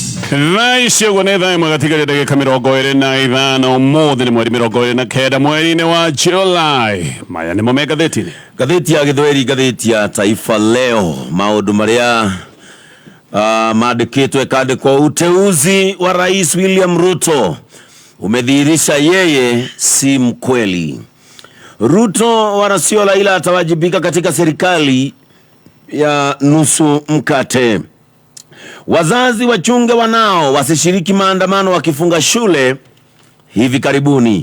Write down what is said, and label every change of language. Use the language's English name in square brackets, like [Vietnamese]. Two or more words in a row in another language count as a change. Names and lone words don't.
[Kikuyu] Thaa gone thaa imwe gatigarĩ ndagĩka 25 mũthĩ nĩ mweri 29 mweri-inĩ wa July. Maya nĩmo me ngathĩti-inĩ. Ngathĩti ya Gĩthweri, ngathĩti ya Taifa Leo, maũndũ marĩa maandĩkĩtwo ĩkandĩkwo [Swahili] uteuzi wa Rais William Ruto umedhihirisha yeye si mkweli. Ruto wanasiola ila atawajibika katika serikali ya nusu mkate. Wazazi wachunge wanao wasishiriki maandamano wakifunga shule hivi karibuni.